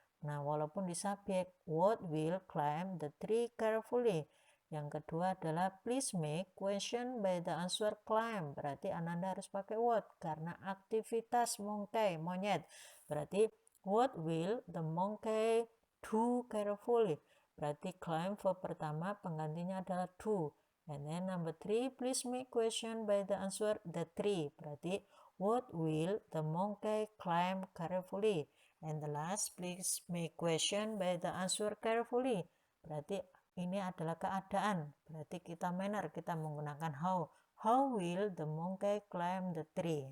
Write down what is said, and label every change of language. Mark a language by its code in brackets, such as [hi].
[en] Nah, [id] walaupun di subjek, [en] what will climb the tree carefully. [id] Yang kedua adalah [en] please make question by the answer climb. [id] Berarti Ananda harus pakai what karena aktivitas monkey, monyet. [en] Berarti what will the monkey do carefully. [id] Berarti climb verb pertama penggantinya adalah do. [en] And then number 3, please make question by the answer the tree. Berarti what will the monkey climb carefully. And the last, please make question by the answer carefully. [id] Berarti ini adalah keadaan. Berarti kita manner, kita menggunakan how. [en] How will the monkey climb the tree?